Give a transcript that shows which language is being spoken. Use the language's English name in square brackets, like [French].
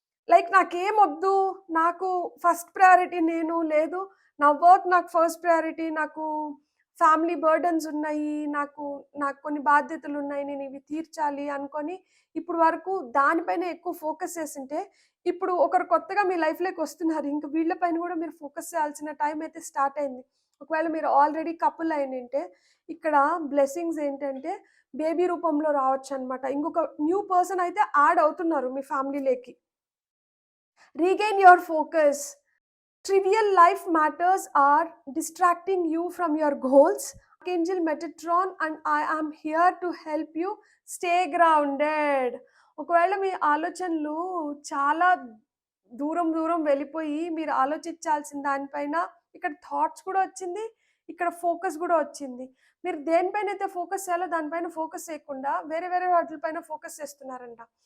[Telugu] Like నాకేమొద్దు, నాకు first priority నేను, లేదు నా వర్క్ నాకు ఫస్ట్ ప్రయారిటీ, నాకు ఫ్యామిలీ బర్డెన్స్ ఉన్నాయి, నాకు నాకు కొన్ని బాధ్యతలున్నాయి, నేనివి తీర్చాలి అనుకోని ఇప్పుడు వరకు దానిపైనే ఎక్కువ ఫోకస్ చేసుంటే, ఇప్పుడు ఒకరు కొత్తగా మీ లైఫ్‌లోకొస్తున్నారు. ఇంక వీళ్ళ పైన గూడా మీరు ఫోకస్ చేయాల్సిన టైం అయితే స్టార్ట్ అయింది. ఒకవేళ మీరు ఆల్రెడీ కపుల్ అయ్యుండింటే, ఇక్కడ బ్లెస్సింగ్స్ ఏంటంటే, బేబీ రూపంలో రావచ్చనమాట. ఇంకొక న్యూ పర్సన్ అయితే యాడ్ అవుతున్నారు మీ ఫ్యామిలీలోకి. [English] Regain your focus. Trivial life matters are distracting you from your goals. Archangel Metatron and I am here to help you stay grounded. [Telugu] ఒకవేళ మీ ఆలోచనలు చాలా దూరం దూరం వెళ్ళిపోయి మీరు ఆలోచించాల్సిన దానిపైన ఇక్కడ థాట్స్ కూడా వచ్చింది. ఇక్కడ ఫోకస్ కూడా వచ్చింది. మీరు దేనిపైనైతే ఫోకస్ చేయాలో దానిపైన ఫోకస్ చేయకుండా వేరే వేరే వాటిపైన ఫోకస్ చేస్తున్నారంట.